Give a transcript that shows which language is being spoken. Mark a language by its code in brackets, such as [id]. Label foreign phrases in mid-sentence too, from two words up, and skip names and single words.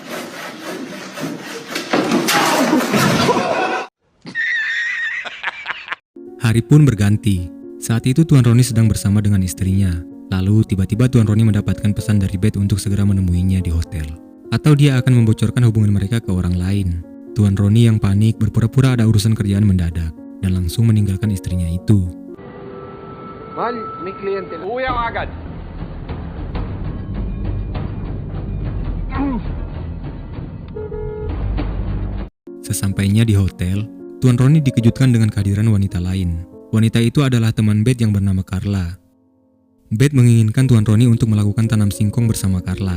[id] Hari pun berganti. Saat itu Tuan Roni sedang bersama dengan istrinya. Lalu tiba-tiba Tuan Roni mendapatkan pesan dari Beth untuk segera menemuinya di hotel. Atau dia akan membocorkan hubungan mereka ke orang lain. Tuan Roni yang panik berpura-pura ada urusan kerjaan mendadak dan langsung meninggalkan istrinya itu. [tl] Mahal, may kliyente lang. Uwi ako agad. [id] Sesampainya di hotel, Tuan Roni dikejutkan dengan kehadiran wanita lain. Wanita itu adalah teman Beth yang bernama Carla. Beth menginginkan Tuan Roni untuk melakukan tanam singkong bersama Carla.